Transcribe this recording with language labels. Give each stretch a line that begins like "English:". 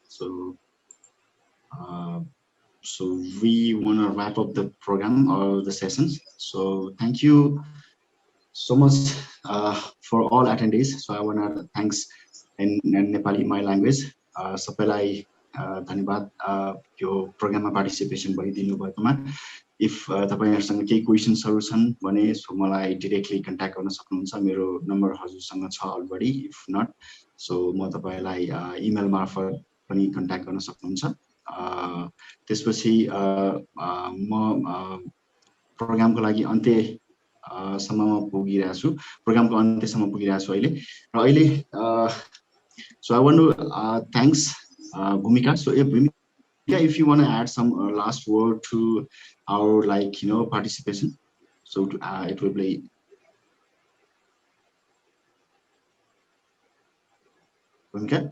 English: So so we want to wrap up the program or the sessions. So thank you so much for all attendees. So I want to thanks in Nepali, my language.
Nepali: सबैलाई धन्यवाद यो प्रोग्राममा participation गरिदिनु भएकोमा। If तपाईहरुसँग केही क्वेशन्सहरु छन् भने so मलाई डाइरेक्टली कन्ट्याक्ट गर्न सक्नुहुन्छ। मेरो नम्बर हजुरसँग छ अलरेडी।
English: if not so
Nepali: म तपाईलाई इमेल मार्फत पनि कन्ट्याक्ट गर्न सक्नुहुन्छ। त्यसपछि म प्रोग्रामको लागि अन्त्यसम्ममा पुगिरहेको छु। प्रोग्रामको अन्त्यसम्म पुगिरहेको छु अहिले। र अहिले
English: so I want to thanks Bhumika. So if you want to add some last word to our participation, so it will be Bhumika.